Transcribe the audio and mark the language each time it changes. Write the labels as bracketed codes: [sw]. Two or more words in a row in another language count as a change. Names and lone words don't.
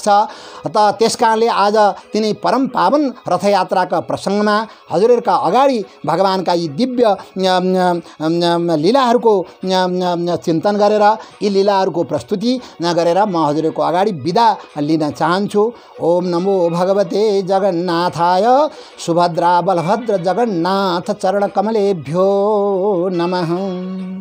[ne] त त्यसकारणले आज तिनै परम पावन रथयात्राका प्रसङ्गमा हजुरहरूका अगाडि भगवानका यी दिव्य लीलाहरूको चिन्तन गरेर, यी लीलाहरूको प्रस्तुति गरेर म हजुरहरूको अगाडि बिदा लिन चाहन्छु। [sa] ओम नमो भगवते जगन्नाथाय, सुभद्रा बलभद्र जगन्नाथ चरण कमलेभ्यो नमः।